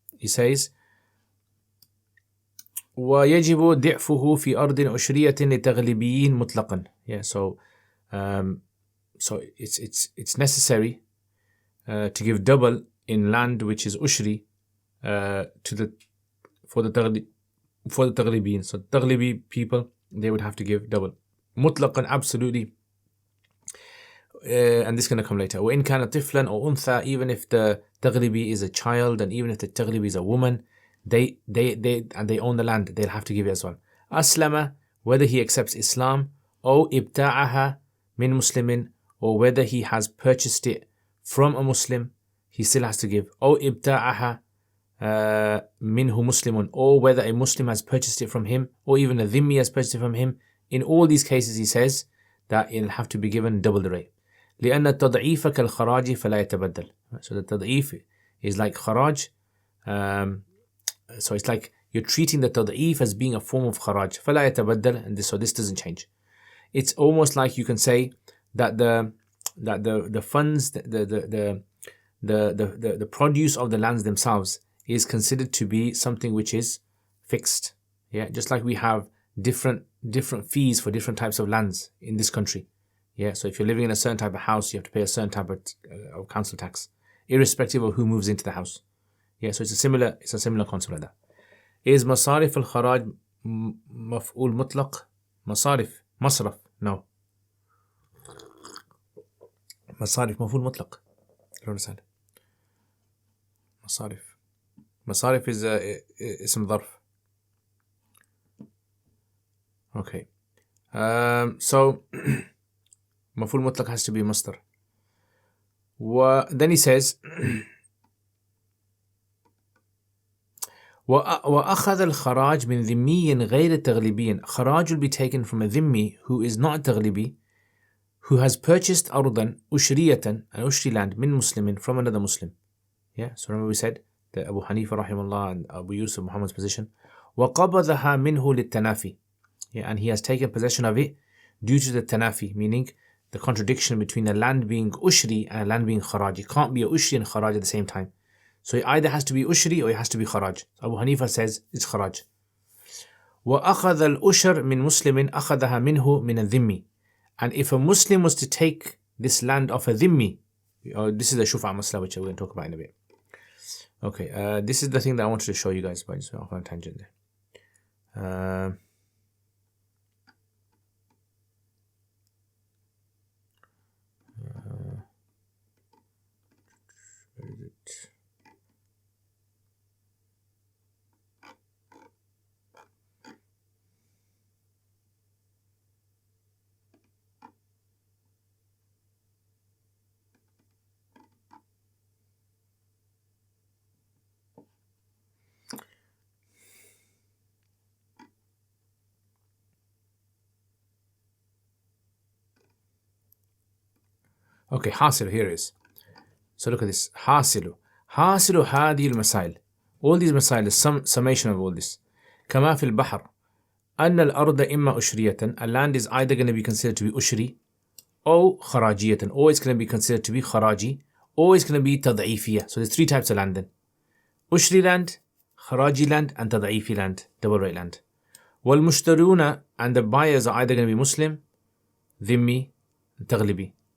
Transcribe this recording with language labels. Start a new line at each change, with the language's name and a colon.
English: He says,
Arabic: ويجب ضعفه في أرض عشرية لتغلبيين مطلقا.
English: Yeah, so it's necessary to give double in land which is ushri for the Taglibiin. So Taglibi people, they would have to give double. Mutlaqan, absolutely. And this is going to come later.
Arabic: وإن كان طفلا أو أنثى,
English: even if the Taglibi is a child and even if the Taglibi is a woman, they own the land, they'll have to give it as well. أسلم, whether he accepts Islam,
Arabic: أو ابتاعها من مسلم,
English: or whether he has purchased it from a Muslim, he still has to give.
Arabic: أو ابتاعها منه مسلم,
English: or whether a Muslim has purchased it from him, or even a dhimmi has purchased it from him. In all these cases, he says that it'll have to be given double the rate.
Arabic: لأن التضعيف كالخراج فلا يتبدل.
English: So the tad'if is like kharaj. So it's like you're treating the tad'if as being a form of kharaj.
Arabic: فلا يتبدل,
English: and so this doesn't change. It's almost like you can say that the funds, the produce of the lands themselves is considered to be something which is fixed. Yeah, just like we have different fees for different types of lands in this country. Yeah, so if you're living in a certain type of house, you have to pay a certain type of council tax, irrespective of who moves into the house. Yeah, so it's a similar concept like that. Is masarif al-kharaj maf'ul mutlaq? Masraf, no. Masarif maf'ul mutlaq. I don't understand. Masarif is ism dharf. Okay. So maf'ul mutlaq has to be masdar. Then he says
Arabic: وأخذ الخراج من ذمي غير تغلبي.
English: Kharaj will be taken from a dhimmi who is not a taglibi, who has purchased
Arabic: أرضا أشرية,
English: an ushri land, min muslimin, from another Muslim. Yeah, so remember we said that Abu Hanifa rahimahullah and Abu Yusuf, Muhammad's position.
Arabic: وقبضها منه للتنافي.
English: Yeah, and he has taken possession of it due to the tanafi, meaning the contradiction between a land being ushri and a land being kharaj. It can't be a ushri and kharaj at the same time. So it either has to be ushri or it has to be kharaj. Abu Hanifa says it's kharaj.
Arabic: وأخذ الأشر من مسلم أخذها منه من الذمي.
English: And if a Muslim was to take this land off a dhimmi, this is the shufa' masla, which we're going to talk about in a bit. Okay, this is the thing that I wanted to show you guys, but I just went off on a tangent there. Where is it? Okay, حاصل, here is. So look at this.
Arabic: حاصل هذه المسائل.
English: All these مسائل, the summation of all this.
Arabic: كما في البحر أن الأرض إما أشرية.
English: A land is either going to be considered to be ushri, or خراجية, or it's going to be considered to be kharaji, or it's going to be تضعيفية. So there's three types of land then. Ushri land, kharaji land, and تضعيفي land, double rate land. والمشترون, and the buyers are either going to be Muslim, dhimmi, and taglibi.